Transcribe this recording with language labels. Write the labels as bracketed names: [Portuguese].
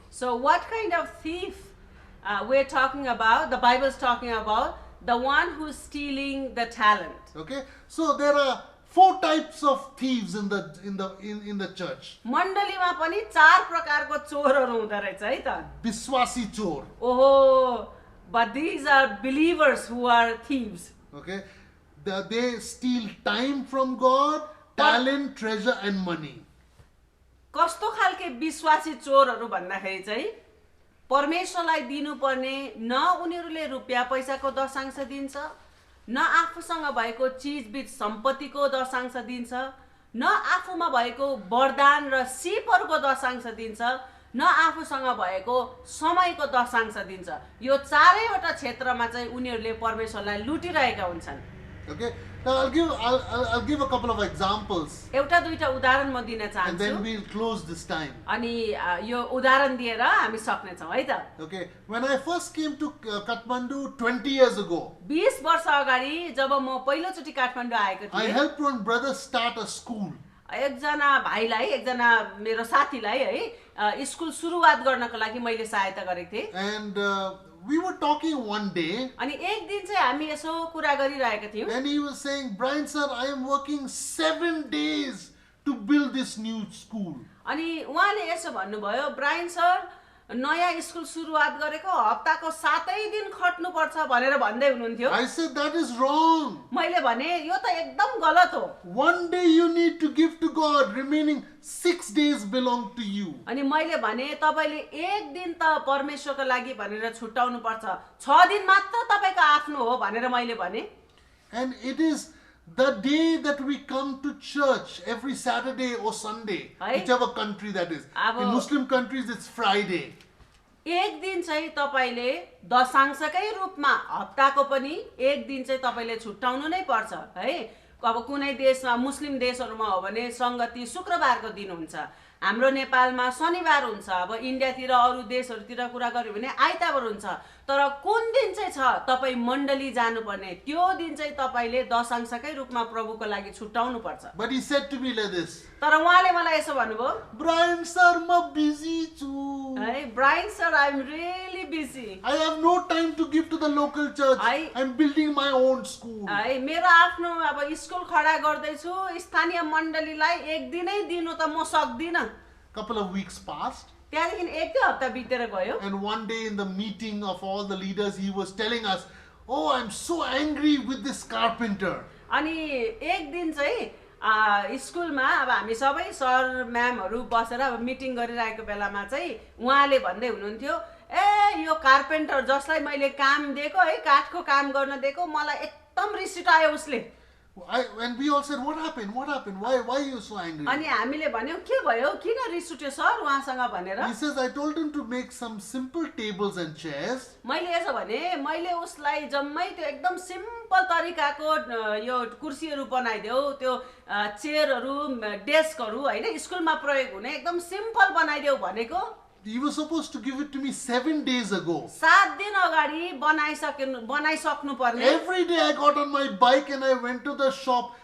[English] So what kind of thief we're talking about? The Bible is talking about the one who is stealing the talent. Okay, so there are 4 types of thieves in the church. [Nepali] मण्डलीमा पनि 4 प्रकारको चोरहरू हुँदो रहेछ है त। विश्वासी चोर. [English] ओहो, but these are believers who are thieves. Okay, they steal time from God, talent, treasure, and money. [Nepali] कस्तो खालके विश्वासी चोरहरू भन्दाखेरि चाहिँ परमेश्वरलाई दिनुपर्ने न उनीहरूले रुपैयाँ पैसाको दशांश दिन्छ, न आफूसँग भएको चिजबिज सम्पत्तिको दशांश दिन्छ, न आफूमा भएको वरदान र सिपहरूको दशांश दिन्छ, न आफूसँग भएको समयको दशांश दिन्छ। यो चारैवटा क्षेत्रमा चाहिँ उनीहरूले परमेश्वरलाई लुटिरहेका हुन्छन्। [English] Okay, now I'll give a couple of examples, [Nepali] एउटा दुईटा उदाहरण म दिन [English] and [Nepali] चाहन्छु [English] then we'll close this time. [Nepali] अनि यो उदाहरण दिएर हामी सक्ने छौँ है त। [English] Okay, when I first came to Kathmandu 20 years ago, [Nepali] 20 वर्ष अगाडि जब म पहिलोचोटि काठमाडौँ आएको [English] I [Nepali] थिएँ, [English] helped one brother start a school. [Nepali] एकजना भाइलाई, एकजना मेरो साथीलाई है स्कुल सुरुवात गर्नको लागि मैले सहायता गरेको थिएँ। [English] And we were talking one day, [Nepali] अनि एक दिन चाहिँ हामी यसो कुरा गरिरहेका थियौँ [English] and he was saying, Brian sir, I am working 7 days to build this new school. [Nepali] अनि उहाँले यसो भन्नुभयो, ब्रायन सर नयाँ स्कुल सुरुवात गरेको हप्ताको 7 दिन खट्नुपर्छ भनेर भन्दै हुनुहुन्थ्यो। [English] I said, that is wrong. [Nepali] मैले भने यो त एकदम गलत हो। [English] One day you need to give to God, remaining 6 days belong to you. अनि मैले भने तपाईले एक दिन त परमेश्वरको लागि भनेर छुट्याउनु पर्छ, 6 दिन मात्र तपाईको आफ्नो हो भनेर मैले भने। And it is the day that we come to church every Saturday or Sunday, whichever country that is. In Muslim countries, it's Friday. [Nepali] एक दिन चाहिँ तपाईले दशांशकै रूपमा हप्ताको पनि एक दिन चाहिँ तपाईले छुट्याउनु नै पर्छ है। अब कुनै देशमा मुस्लिम देशहरुमा हो भने संगति शुक्रबारको दिन हुन्छ, हाम्रो नेपालमा शनिबार हुन्छ, अब इन्डियातिर अरु देशहरुतिर कुरा गर्यो भने आइतबार हुन्छ। तर कुन दिन चाहिँ छ तपाई मण्डली जानुपर्ने, त्यो दिन चाहिँ तपाईले दशांशकै रूपमा प्रभुको लागि छुट्याउनु पर्छ। [English] But he said to me like this, [Nepali] तर उहाँले मलाई यसो भन्नुभयो, Brian sir, म busy छु. [English] है Brian sir, I am really busy. I have no time to give to the local church. I'm building my own school. [Nepali] है मेरो आफ्नो अब स्कुल खडा गर्दै छु, स्थानीय मण्डलीलाई एक दिनै दिनु त म सक्दिन। [English] Couple of weeks passed. [Nepali] त्यहाँदेखि एक दुई हप्ता बितेर गयो [English] And one day in the meeting of all the leaders, he was telling us, "Oh, I'm so angry with this carpenter." [Nepali] अनि एक दिन चाहिँ स्कुलमा अब हामी सबै सर म्यामहरू बसेर अब मिटिङ गरिरहेको बेलामा चाहिँ उहाँले भन्दै हुनुहुन्थ्यो ए यो कार्पेन्टर जसलाई मैले काम दिएको है काठको काम गर्न दिएको मलाई एकदम रिस उठायो उसले [English] And we all said, "What happened? What happened? Why are you so angry?" [Nepali] अनि हामीले भन्यौँ के भयो किन रिस उठ्यो सर उहाँसँग भनेर [English] He says, "I told him to make some simple tables and chairs, [Nepali] मैले यसो भने मैले उसलाई जम्मै त्यो एकदम सिम्पल तरिकाको यो कुर्सीहरू बनाइदेऊ त्यो चेयरहरू डेस्कहरू होइन स्कुलमा प्रयोग हुने एकदम सिम्पल बनाइदेऊ भनेको [English] he was supposed to give it to me 7 days ago. [Nepali] 7 दिन अगाडि बनाइसक्नु पर्ने [English] Every day I got on my bike and I went to the shop.